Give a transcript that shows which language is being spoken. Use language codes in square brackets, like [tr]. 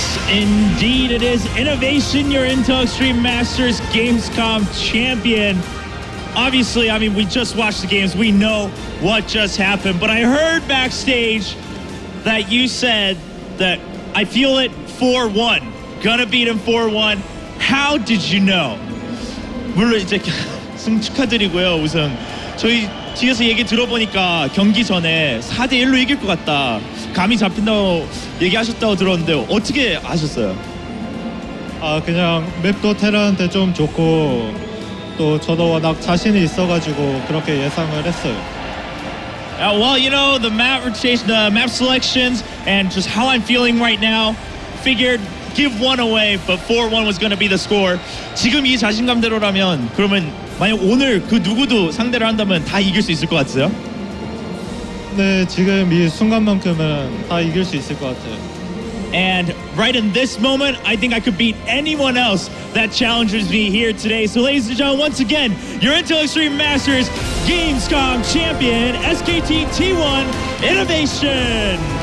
[en] Indeed, it is Innovation, your Intel Extreme Masters Gamescom champion. Obviously, I mean, we just watched the games. We know what just happened. But I heard backstage that you said that I feel it 4-1. Gonna beat him 4-1. How did you know? [ko] 물론 이제 승 축하드리고요, 우승. 저희 뒤에서 얘기 들어보니까 경기 전에 4대1로 이길 것 같다. 감이 잡힌다고 얘기하셨다고 들었는데 어떻게 아셨어요? 아, 그냥 맵도 테란한테 좀 좋고 또 저도 워낙 자신이 있어가지고 그렇게 예상을 했어요. [en] Well, you know, the map rotation, the map selections, and just how I'm feeling right now, figured give one away, but 4-1 was going to be the score. [ko] 지금 이 자신감대로라면 그러면 만약 오늘 그 누구도 상대를 한다면 다 이길 수 있을 것 같으세요? 네, 지금 이 순간만큼은 다 이길 수 있을 것 같아요. [en] And right in this moment, I think I could beat anyone else that challenges me here today. So ladies and gentlemen, once again, your Intel Extreme Masters Gamescom champion, SKT T1 Innovation.